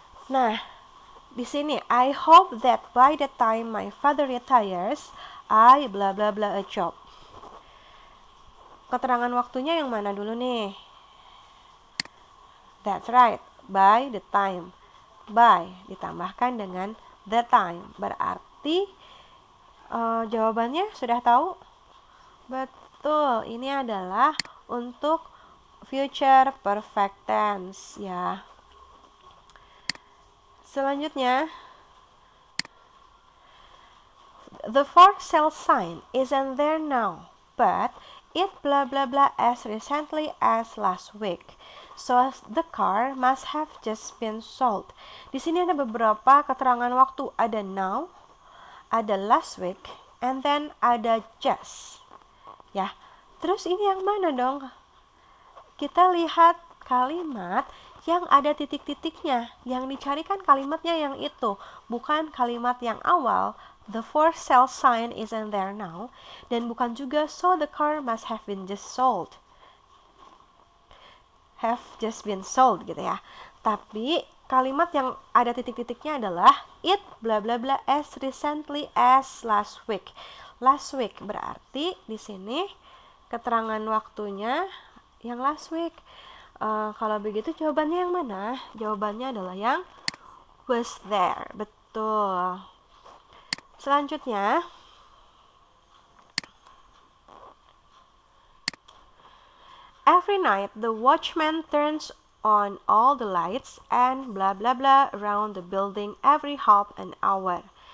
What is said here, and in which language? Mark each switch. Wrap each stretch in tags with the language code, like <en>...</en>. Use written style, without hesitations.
<en>Nah,</en> <id>di sini</id> <en>I hope that by the time my father retires, I bla bla bla a job.</en> <id>Keterangan waktunya yang mana dulu nih?</id> <en>That's right, by the time. By</en> <id>ditambahkan dengan</id> <en>the time.</en> <id>Berarti jawabannya sudah tahu? Betul, ini adalah untuk future perfect tense ya.</id> <en>Selanjutnya, the for sale sign isn't there now, but it blah blah blah as recently as last week. So the car must have just been sold.</en> <id>Di sini ada beberapa keterangan waktu. Ada now, ada last week, and then ada just. Ya, terus ini yang mana dong? Kita lihat kalimat yang ada titik-titiknya. Yang dicarikan kalimatnya yang itu, bukan kalimat yang awal.</id> <en>The for sale sign isn't there now,</en> <id>dan bukan juga</id> <en>so the car must have been just sold. Have just been sold</en> <id>gitu ya. Tapi kalimat yang ada titik-titiknya adalah</id> <en>it bla bla bla as recently as last week.</en> <id>Last week berarti di sini keterangan waktunya yang last week. Kalau begitu jawabannya yang mana? Jawabannya adalah yang was there. Betul.</id> <en>Selanjutnya, every night the watchman turns on all the lights and bla bla bla around the building every half an hour.</en>